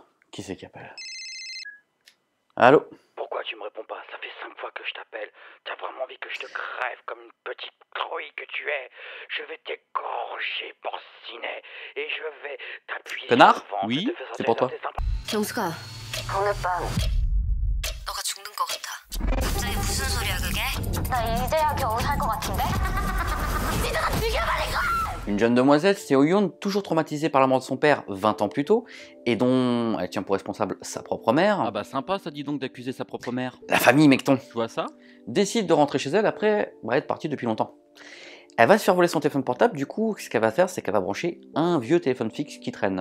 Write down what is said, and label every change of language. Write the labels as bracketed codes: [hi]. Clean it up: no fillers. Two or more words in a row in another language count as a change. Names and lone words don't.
[fr] Qui c'est qui appelle? Allô? Pourquoi tu me réponds pas? Ça fait 5 fois que je t'appelle. T'as vraiment envie que je te crève comme une petite grenouille que tu es. Je vais t'égorger, porcinet. Et je vais t'appuyer Connard? sur le ventre. Oui, Je te fais c'est pour toi. sortir tes [ko] 경수가 오늘 밤 너가 죽는 것 같아. 갑자기 무슨 소리야 그게? 나 이제야 겨우 살 것 같은데? 니들아 죽여버릴 거야! [fr] Une jeune demoiselle, Seo Yoon, toujours traumatisée par la mort de son père 20 ans plus tôt, et dont elle tient pour responsable sa propre mère, Ah bah sympa ça, dis donc, d'accuser sa propre mère. la famille mecton, Tu vois ça? décide de rentrer chez elle après être partie depuis longtemps. Elle va se faire voler son téléphone portable, du coup, ce qu'elle va faire, c'est qu'elle va brancher un vieux téléphone fixe qui traîne.